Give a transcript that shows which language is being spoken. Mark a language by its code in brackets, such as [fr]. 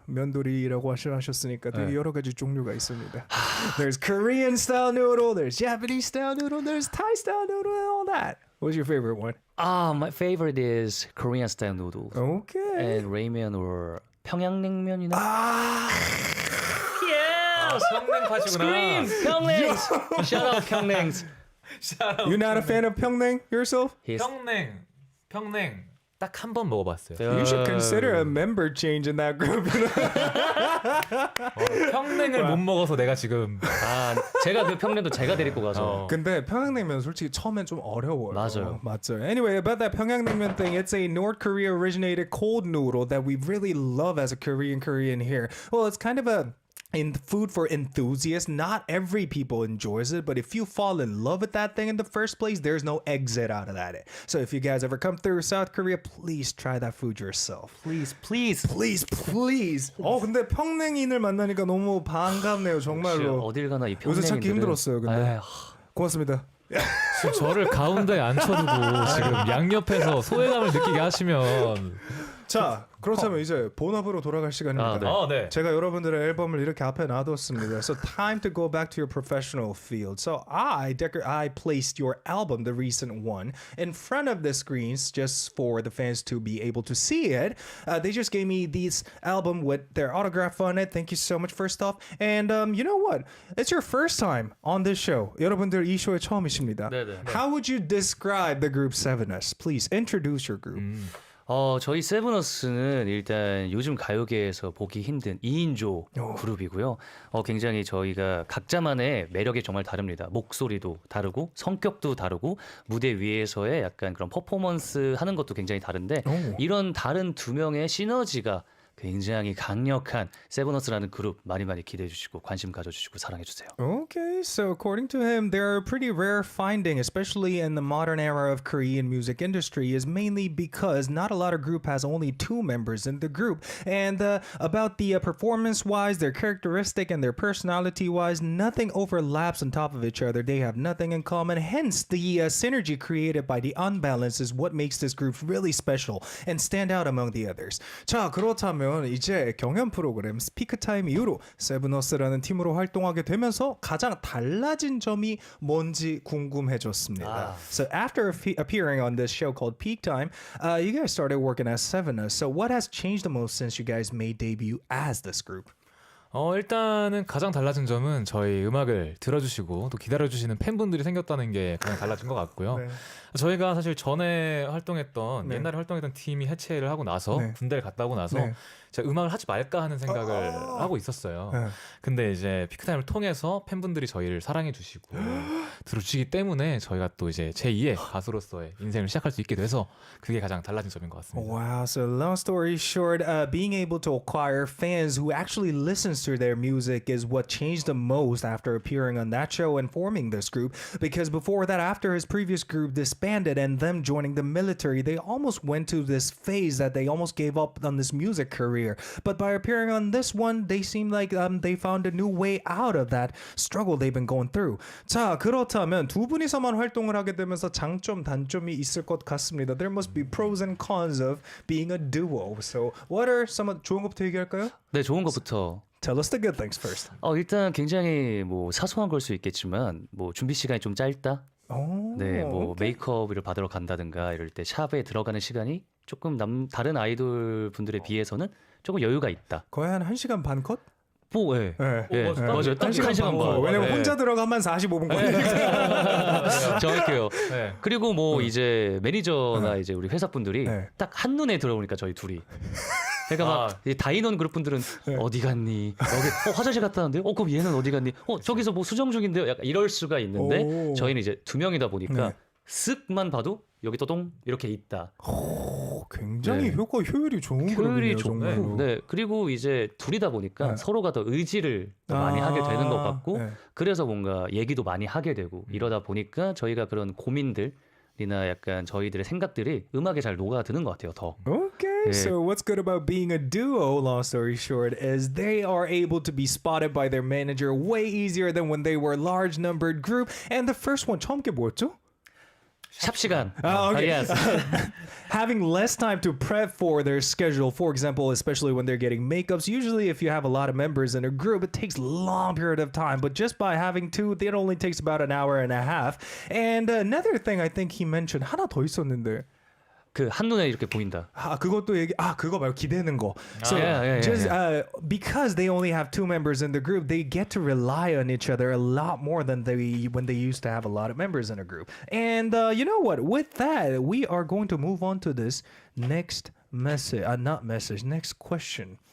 [ko] 면도리라고 하셨으니까 되게 네. 여러 가지 종류가 있습니다. [en] There's Korean style noodle, there's Japanese style noodle, there's Thai style noodle, and all that. What's your favorite one? my favorite is Korean style noodles Okay. and ramen or 평양냉면이나 [ko] 성냉파시구나. 평냉. [en] Shout out 평냉. You're not a fan of 평냉 yourself? [ko] 평냉 딱 한 번 먹어봤어요. [en] You should consider a member change in that group. [ko] 평냉을 못 먹어서 내가 지금 제가 그 평냉도 제가 데리고 가서 근데 평양냉면 솔직히 처음엔 좀 어려워요. 맞아요. 맞아요. [en] Anyway, about that 평양냉면 thing, it's a North Korea originated cold noodle that we really love as a Korean here. Well, it's kind of a food for enthusiasts. Not every people enjoys it, but if you fall in love with that thing in the first place, there's no exit out of that. So if you guys ever come through South Korea, please try that food yourself. please. Please. [ko] 근데 평냉인을 만나니까 너무 반갑네요, 정말로. 어딜 가나 이 평냉이들은 요새 찾기 힘들었어요, 근데. 고맙습니다. 지금 저를 가운데에 앉혀두고 지금 양옆에서 소외감을 느끼게 하시면 자, 그렇다면 이제 본업으로 돌아갈 시간입니다. 네. 제가 여러분들의 앨범을 이렇게 앞에 놔뒀습니다. [en] So time to go back to your professional field. So I placed your album, the recent one, in front of the screens just for the fans to be able to see it. They just gave me this album with their autograph on it. Thank you so much, first off. And you know what? It's your first time on this show. [ko] 여러분들 이 쇼에 처음이십니다. 네네. [en] How would you describe the group Sevenus? Please introduce your group. [ko] 저희 세븐어스는 일단 요즘 가요계에서 보기 힘든 2인조 그룹이고요. 굉장히 저희가 각자만의 매력이 정말 다릅니다. 목소리도 다르고 성격도 다르고 무대 위에서의 약간 그런 퍼포먼스 하는 것도 굉장히 다른데 이런 다른 두 명의 시너지가 굉장히 강력한 세븐어스라는 그룹 많이 기대해 주시고 관심 가져주시고 사랑해 주세요. [en] Okay, so according to him, they're a pretty rare finding, especially in the modern era of Korean music industry, is mainly because not a lot of group has only 2 members in the group. And about the performance-wise, their characteristic and their personality-wise, nothing overlaps on top of each other. They have nothing in common. Hence, the synergy created by the unbalance is what makes this group really special and stand out among the others. [ko] 자, 그렇다면 이제 경연 프로그램 스피크 타임 이후로 세븐어스라는 팀으로 활동하게 되면서 가장 달라진 점이 뭔지 궁금해졌습니다. [en] So after appearing on this show called Peak Time, you guys started working as Sevenus. So what has changed the most since you guys made debut as this group? [ko] 일단은 가장 달라진 점은 저희 음악을 들어주시고 또 기다려주시는 팬분들이 생겼다는 게 가장 달라진 것 같고요. 네. 저희가 사실 전에 활동했던 네. 옛날에 활동했던 팀이 해체를 하고 나서 네. 군대를 갔다 오고 나서 네. 제가 음악을 하지 말까 하는 생각을 하고 있었어요. 네. 근데 이제 피크타임을 통해서 팬분들이 저희를 사랑해 주시고 들어주시기 때문에 저희가 또 이제 제2의 가수로서의 인생을 시작할 수 있게 돼서 그게 가장 달라진 점인 것 같습니다. [en] Wow, so long story short, being able to acquire fans who actually listens reactions to their music is what changed the most after appearing on that show and forming this group. Because before that, after his previous group disbanded and them joining the military, they almost went to this phase that they almost gave up on this music career. But by appearing on this one, they seemed like they found a new way out of that struggle they've been going through. [ko] 자, 그렇다면 두 분이서만 활동을 하게 되면서 장점, 단점이 있을 것 같습니다. [en] There must be pros and cons of being a duo. So, what are some of [ko] 좋은 것부터 얘기할까요? 네, 좋은 것부터. [en] Tell us the good things first. [ko] 일단 굉장히 뭐 사소한 걸 수 있겠지만 뭐 준비 시간이 좀 짧다. 네, 뭐 메이크업을 받으러 간다든가 이럴 때 샵에 들어가는 시간이 조금 다른 아이돌 분들에 비해서는 조금 여유가 있다. 거의 한 1시간 반 컷? 뭐, 예. 네. 맞아요. 딱 1시간 반. 왜냐면 혼자 들어가면 45분 걸리니까. 정확해요. 네. 그리고 뭐 이제 매니저나 이제 우리 회사 분들이 네. 딱 한눈에 들어오니까 저희 둘이. 그러니까 막 이 다인원 그룹 분들은 어디 갔니? 여기 화장실 갔다 왔는데 그럼 얘는 어디 갔니? 저기서 뭐 수정 중인데요. 약간 이럴 수가 있는데 오. 저희는 이제 두 명이다 보니까 네. 쓱만 봐도 여기 또동 이렇게 있다. 굉장히 네. 효율이 좋은 효율이 그룹이네요. 좋고, 정말로. 네. 그리고 이제 둘이다 보니까 네. 서로가 더 의지를 더 많이 하게 되는 것 같고, 네. 그래서 뭔가 얘기도 많이 하게 되고 이러다 보니까 저희가 그런 고민들이나 약간 저희들의 생각들이 음악에 잘 녹아드는 것 같아요. 더. [en] Okay, [ko] 네. [en] so what's good about being a duo, long story short, is they are able to be spotted by their manager way easier than when they were a large numbered group. And the first one, [ko] 처음 게 뭐였죠? 샵 시간. [en] Okay. Yes. Having less time to prep for their schedule, for example, especially when they're getting makeups. Usually, if you have a lot of members in a group, it takes a long period of time. But just by having two, it only takes about an hour and a half. And another thing I think he mentioned, [ko] 하나 더 있었는데. 그 한눈에 이렇게 보인다. 그것도 그거 말고 기대는 거. [en] So yeah. just because they only have two members in the group, they get to rely on each other a lot more than when they used to have a lot of members in a group. And you know what? With that, we are going to move on to this next next question.